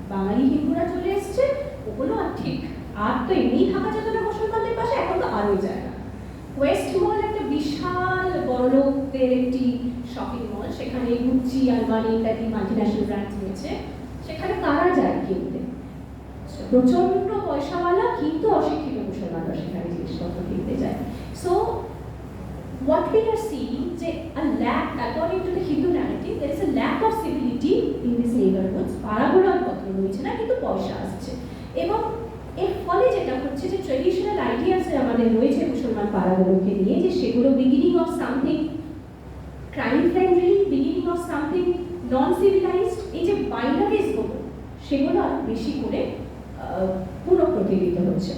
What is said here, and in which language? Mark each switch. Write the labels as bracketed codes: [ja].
[bn] বাঙালি হিন্দুরা চলে এসছে, ওগুলো আর ঠিক আর তো এমনি থাকা যেত না মুসলমানদের পাশে, এখন তো আরোই যায় না। ওয়েস্ট মল একটা বিশাল বড়লোকদের একটি শপিং মল, সেখানে গুচি, আলমারি ইত্যাদি মাল্টিন্যাশনাল ব্র্যান্ড রয়েছে, সেখানে কারা যায় কিনতে? প্রচন্ড পয়সাওয়ালা কিন্তু অশিক্ষিত মুসলমানরা সেখানে জিনিসপত্র কিনতে যায়। [en] So what we are seeing যে a lack, according to the Hindu narrative, there is a lack of civility in these neighborhoods. [bn] পাড়াগুলো আর পত্র রয়েছে না, কিন্তু পয়সা আসছে, এবং এর ফলে যেটা হচ্ছে যে ট্রেডিশনাল আইডিয়াস আমাদের রয়েছে মুসলমান পাড়াগুলোকে নিয়ে, যে সেগুলো beginning of something crime friendly, beginning of something non civilised, এই যে বাইনারিজগুলো সেগুলো আর বেশি করে পুনঃপ্রতিষ্ঠিত হচ্ছে।